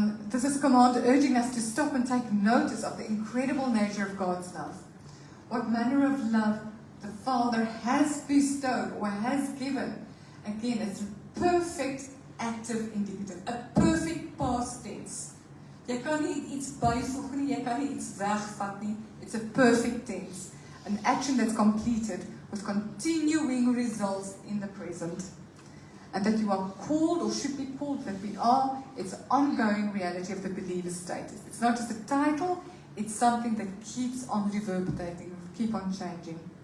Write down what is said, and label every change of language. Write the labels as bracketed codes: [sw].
[en] This is a command urging us to stop and take notice of the incredible nature of God's love. What manner of love the Father has bestowed or has given. Again, it's a perfect active indicative, a perfect past tense. [af] Jy kan nie iets byvoeg nie, jy kan nie iets wegvat nie. [en] It's a perfect tense. An action that's completed with continuing results in the present. And that you are called or should be called, that we are, it's an ongoing reality of the believer's status. It's not just a title, it's something that keeps on reverberating, keep on changing.